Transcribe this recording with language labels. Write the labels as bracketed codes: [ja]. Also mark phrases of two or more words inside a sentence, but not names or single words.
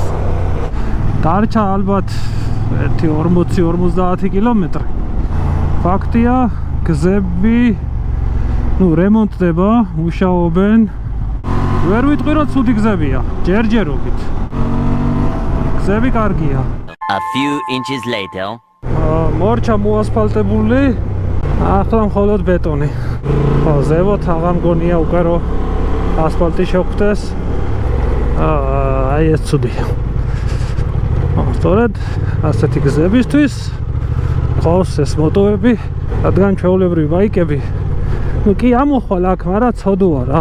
[ka] დარჩა ალბათ 40-50 კილომეტრი. ფაქტია, გზები რემონტდება, მუშაობენ. ვერ ვიტყვი რომ ცუდი გზებია, ჯერჯერობით. გზები კარგია. [en] A few inches later. [ka] მორჩა მოასფალტებული, ახლა მხოლოდ ბეტონი. ხო, ზევოთ აღარ მგონია უკვე რომ ასფალტი შეგვხვდეს. აი ეს ცუდია. სწორედ ასეთი გზებისთვის ყავს ეს მოტოები, რადგან ჩვეულებრივი ბაიკები ნუ კი ამოხვალ აქ, მაგრამ ცოდოა რა.